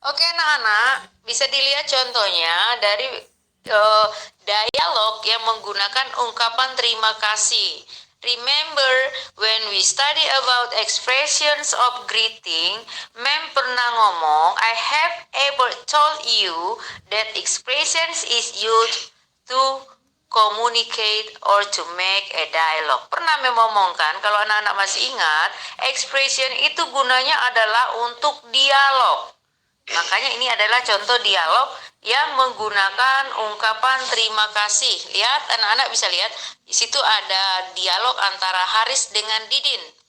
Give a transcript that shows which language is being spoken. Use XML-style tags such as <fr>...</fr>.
<id>Oke, anak-anak, bisa dilihat contohnya dari dialog yang menggunakan ungkapan terima kasih.</id> <en>Remember, when we study about expressions of greeting,</en> <id>Mem pernah ngomong,</id> <en>I have ever told you that expressions is used to communicate or to make a dialogue.</en> <id>Pernah memomongkan, kalau anak-anak masih ingat, expression itu gunanya adalah untuk dialog. Makanya ini adalah contoh dialog yang menggunakan ungkapan terima kasih. Lihat, anak-anak bisa lihat, di situ ada dialog antara Haris dengan Didin.</id>